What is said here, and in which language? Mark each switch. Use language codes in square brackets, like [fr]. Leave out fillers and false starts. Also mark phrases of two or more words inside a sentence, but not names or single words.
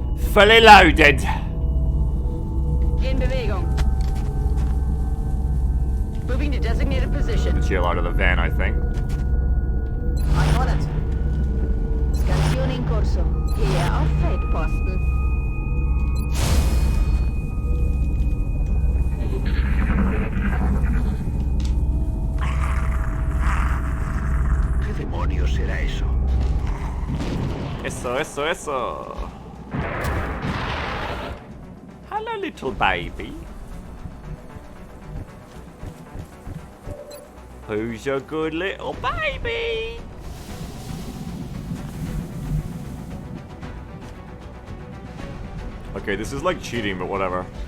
[en] Fully loaded. [de] In Bewegung. [en] Moving to designated position. Chill out of the van, I think. I'm on it. [it] Scansione in corso. [de] Hier auf Feldposten. [es] ¿Qué demonios será eso? Eso. [en] Hello, little baby. Who's your good little baby? Okay, this is like cheating, but whatever.